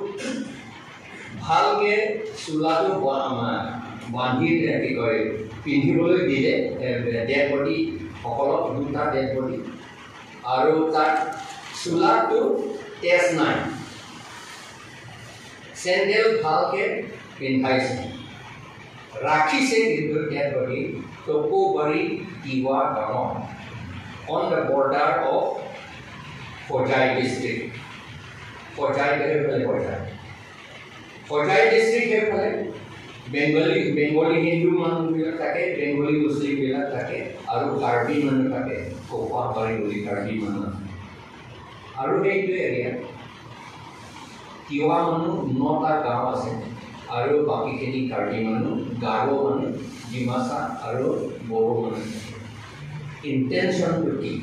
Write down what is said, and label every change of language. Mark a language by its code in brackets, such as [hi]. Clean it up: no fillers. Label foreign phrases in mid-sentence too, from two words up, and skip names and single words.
[as] ভালকৈ চোলাটো বান্ধি কি কয় পিন্ধিবলৈ দিলে [en] dead body [as] সকলক 2টা [en] dead body [as] আৰু তাত চোলাটো তেজ নাই চেণ্ডেল ভালকৈ পিন্ধাইছে ৰাখিছে কিন্তু [en] dead body [as] টকৌবাৰী তিৱা গাঁৱত [en] on the border of Hojai district. [as] Hojai district है Bengali Hindu মানুহ বিলাক থাকে Bengali Muslim বিলাক থাকে আৰু কাৰ্বি মানুহ থাকে কোপাবাৰী বুলি কাৰ্বি মানুহ আৰু এইটো এৰিয়া তিৱা মানুহ 9টা গাঁও আছে আৰু বাকীখিনি কাৰ্বি মানুহ গাৰো মানুহ ডিমাচা আৰু বড়ো মানুহ ইণ্টেনশ্যনটো কি